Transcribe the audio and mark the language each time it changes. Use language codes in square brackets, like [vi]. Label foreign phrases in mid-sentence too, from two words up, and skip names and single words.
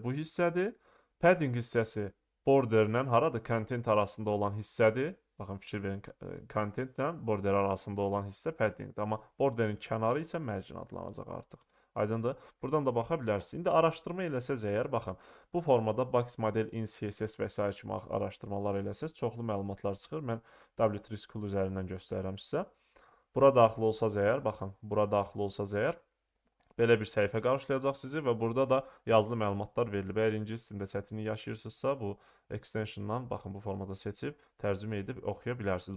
[az] Border bu hissədir. Padding hissəsi borderlə haradır? Content arasında olan hissədir. Baxın, fikir verin, contentlə border arasında olan hissə paddingdir. Amma borderin kənarı isə margin adlanacaq artıq. Aydındır? Buradan da baxa bilərsiniz. İndi araşdırma eləsəz əgər, baxın, bu formada [en] box model in CSS [az] və s. kimi araşdırmalar eləsəz, çoxlu məlumatlar çıxır. Mən W3 School üzərindən göstərirəm sizə. Bura daxil olsaz əgər, baxın, bura daxil olsaz əgər, belə bir səhifə qarşılayacaq sizi və burada da yazılı məlumatlar verilib. Əgər ingilis dilində çətinlik yaşayırsınızsa, bu extensiondan baxın, bu formada seçib tərcümə edib oxuya bilərsiniz.